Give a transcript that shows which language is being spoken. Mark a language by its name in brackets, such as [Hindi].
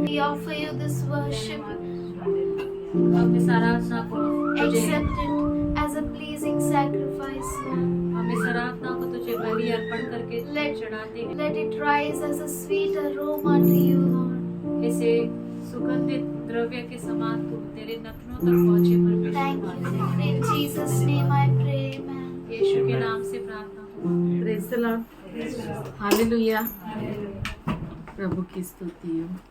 [English] We offer you this worship. [Hindi] हम इस आराधना को तुझे [English] Accept it as a pleasing sacrifice, Lord. [Hindi] हम इस आराधना को तुझे बलि अर्पण करके [English] Let, [Hindi] चढ़ाते हैं। [English] let it rise as a sweet aroma to you, Lord. [Hindi] इसे सुगंधित द्रव्य के समान तू तेरे नथनों तक पहुंचे परमेश्वर। [English] Thank you, Lord. In Jesus' name I pray, amen. [Hindi] यीशु के नाम से प्रार्थना हो। [English] praise the lord, [Hindi] hallelujah. प्रभु की स्तुति हो।